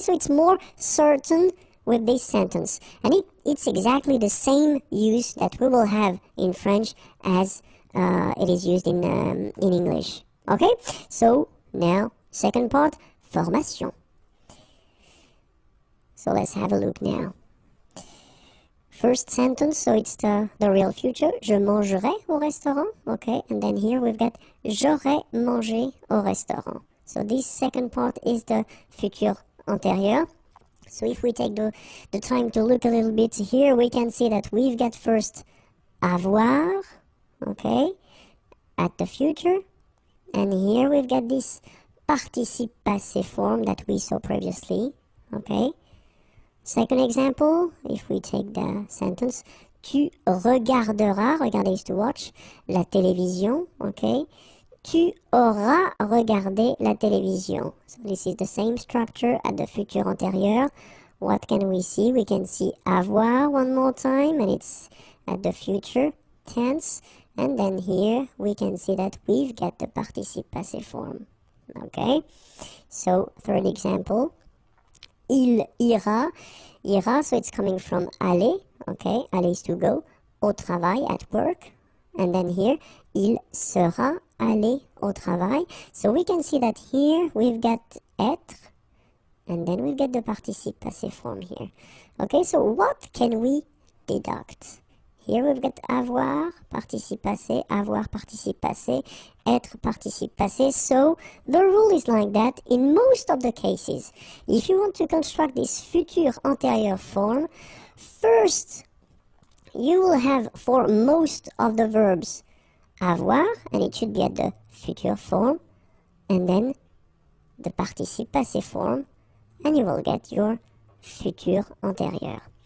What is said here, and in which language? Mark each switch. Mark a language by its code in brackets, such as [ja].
[en] So it's more certain with this sentence. And it's exactly the same use that we will have in French as it is used in English, okay? So now, second part, formation. So let's have a look now. First sentence, so it's the real future. [fr] Je mangerai au restaurant, okay? [en] And then here we've got [fr] j'aurai mangé au restaurant. [en] So this second part is the futur antérieur. So if we take the time to look a little bit here, we can see that we've got first avoir, okay, at the future. And here we've got this participe passé form that we saw previously, okay? Second example, if we take the sentence, [fr] tu regarderas, [en] regarder is to watch, [fr] la télévision, [en] okay? [fr] Tu auras regardé la télévision. [en] So this is the same structure at the futur antérieur. What can we see? We can see avoir one more time, and it's at the future tense. And then here we can see that we've got the participe passé form. Okay? So third example, [fr] il ira. [en] Ira, so it's coming from aller. Okay, aller is to go. [fr] Au travail, [en] at work. And then here, [fr] il sera aller au travail. [en] So we can see that here we've got être. And then we've got the participe passé form here. Okay, so what can we deduct? Here we've got avoir, participe passé, avoir, participe passé, être, participe passé. So the rule is like that in most of the cases. If you want to construct this futur antérieur form, first you will have for most of the verbs avoir, and it should be at the future form, and then the participe passé form, and you will get your futur antérieur.